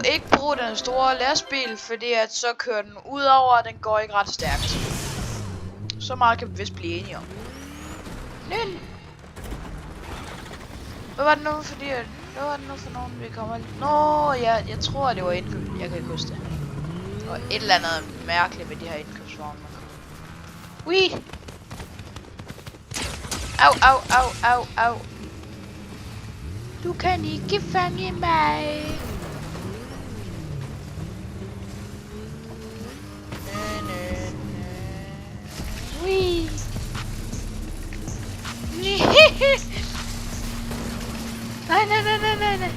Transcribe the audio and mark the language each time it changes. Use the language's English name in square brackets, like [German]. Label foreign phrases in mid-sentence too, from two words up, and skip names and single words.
[Danish] Ikke brug den store lastbil, fordi at så kører den ud over, og den går ikke ret stærkt. Så meget kan vi vist blive enige om. Nøn. Hvad var det nu, hvad var det nu for nogen, vi kommer? Nå, ja, jeg tror, det var indkøb. Jeg kan ikke huske det. Og et eller andet mærkeligt med de her indkøbsvogne. Ui! Au, au, au, au, au. Du kan ikke fange mig. Ui! Nej, nej, nej, nej, nej, nej.